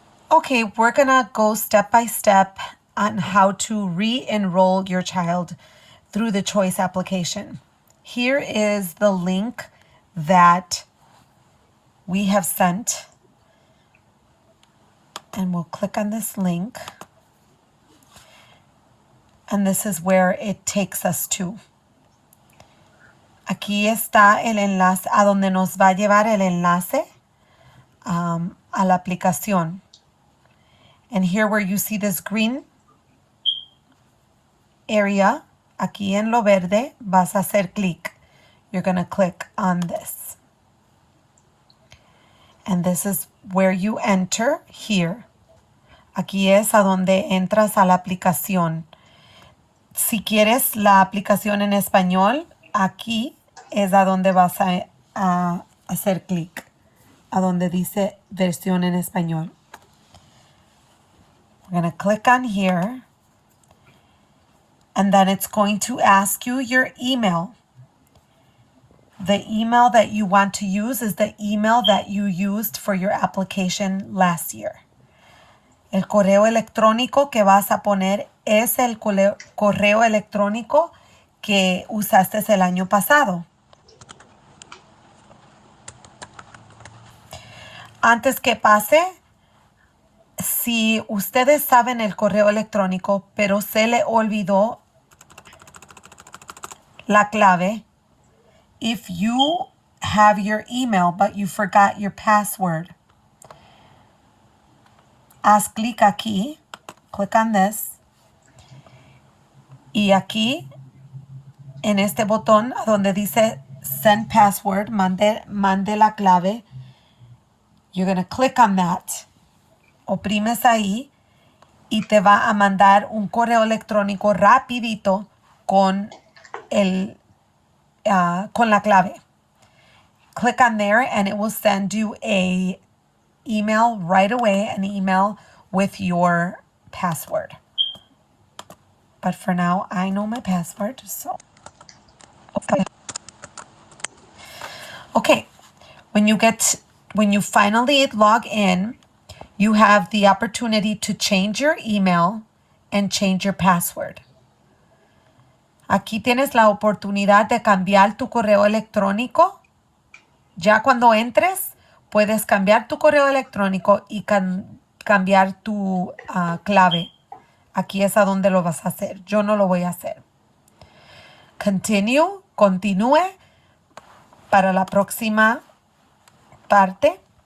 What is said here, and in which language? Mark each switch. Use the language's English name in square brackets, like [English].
[English] Okay, we're gonna go step by step on how to re-enroll your child through the choice application. Here is the link that we have sent. And we'll click on this link. And this is where it takes us to. [Spanish] Aquí está el enlace a donde nos va a llevar el enlace a la aplicación. [English] And here where you see this green area, [Spanish] aquí en lo verde, vas a hacer clic. [English] You're going to click on this. And this is where you enter here. [Spanish] Aquí es a donde entras a la aplicación. Si quieres la aplicación en español, aquí es a donde vas a hacer clic, a donde dice versión en español. [English] We're going to click on here, and then it's going to ask you your email. The email that you want to use is the email that you used for your application last year. [Spanish] El correo electrónico que vas a poner es el correo electrónico que usaste el año pasado. Antes que pase, si ustedes saben el correo electrónico, pero se le olvidó la clave, [English] if you have your email but you forgot your password, [Spanish] haz clic aquí, [English] click on this, [Spanish] y aquí en este botón donde dice [English] send password, [Spanish] mande la clave, [English] you're going to click on that. [Spanish] Oprimes ahí y te va a mandar un correo electrónico rapidito con la clave. [English] Click on there and it will send you a email right away, an email with your password. But for now, I know my password, so. Okay, when you finally log in, you have the opportunity to change your email and change your password. [Spanish] Aquí tienes la oportunidad de cambiar tu correo electrónico. Ya cuando entres, puedes cambiar tu correo electrónico y cambiar tu clave. Aquí es a donde lo vas a hacer. Yo no lo voy a hacer. Continúe para la próxima parte.